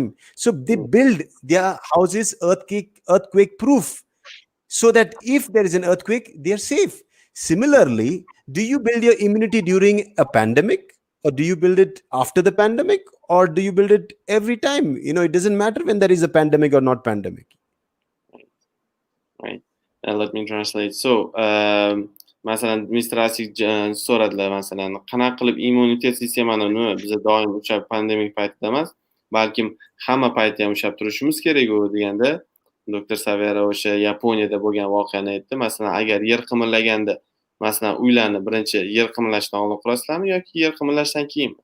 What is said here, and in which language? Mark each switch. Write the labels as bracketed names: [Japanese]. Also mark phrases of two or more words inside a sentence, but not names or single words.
[English] So they build their houses earthquake proof, so that if there is an earthquake, they are safe. Similarly, do you build your immunity during a pandemic, or do you build it after the pandemic, or do you build it every time? You know, it doesn't matter when there is a pandemic or not pandemic. Right. Let me translate. So, [Uzbek] masalan, Mr. Asik so'radilar, masalan, qanaqa qilib immunitet sistemani biz doim o'sha pandemik paytida emas, balkim hamma paytda ham ushlab turishimiz kerak u deganda, Dr. Savera o'sha Yaponiyada bo'lgan voqeani aytdi. Masalan, agar yer qimirlaganda, masalan, uylarni birinchi yer qimirlashdan oldin qurasizlarmi yoki yer qimirlashdan keyinmi?